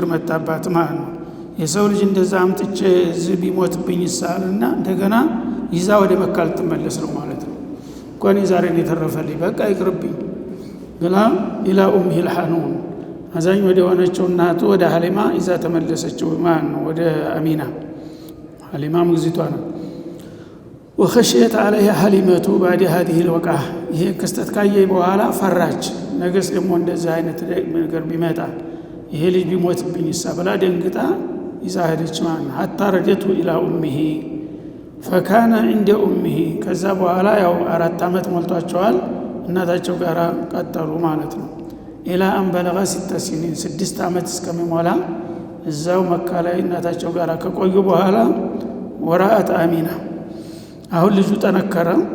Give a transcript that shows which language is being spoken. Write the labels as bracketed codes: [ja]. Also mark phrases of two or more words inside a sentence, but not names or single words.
[am] መጣባት ማለት ነው። የሰው ልጅ እንደዛ አምጥቼ እዚህ ቢሞትብኝ ይሳልና እንደገና ይዛ ወደ መካ ልትመለስ ነው ማለት ነው። ቆኔ ዛሬ ነው የተረፈልኝ በቃ ይቅርብኝ ብላ [ar] إلى أمه الحنون [am] አዛኝ ወደ ሆነችው እናቱ ወደ ሐሊማ ይዛ ተመለሰችው ማለት ነው። ወደ አሚና ሐሊማ ሙግዚቷ ነው። [ar] وخشيت عليها حليمة بعد هذه الوقعة [am] ይሄ ክስተት ካየ በኋላ ፈራች። ነገስ ደግሞ እንደዚህ አይነት ነገር ቢመጣ ይሄ ልጅ ቢሞትብኝ ይሳበላ ደንግጣ ይዛ ሄደች ማለት ነው። [ar] حتى رجعت الى امه فكان عند امه [am] ከዛ በኋላ ያው 4 አመት ሞልቷቸዋል። እናታቸው ጋር ቀጠሉ ማለት ነው። [ar] إلى أن بلغ 6 سنين [am] 6 አመት እስከሚሞላ እዛው መካ ላይ እናታቸው ጋር ከቆዩ በኋላ ወራአት አሚና አሁን ልጁ ጠነከረ።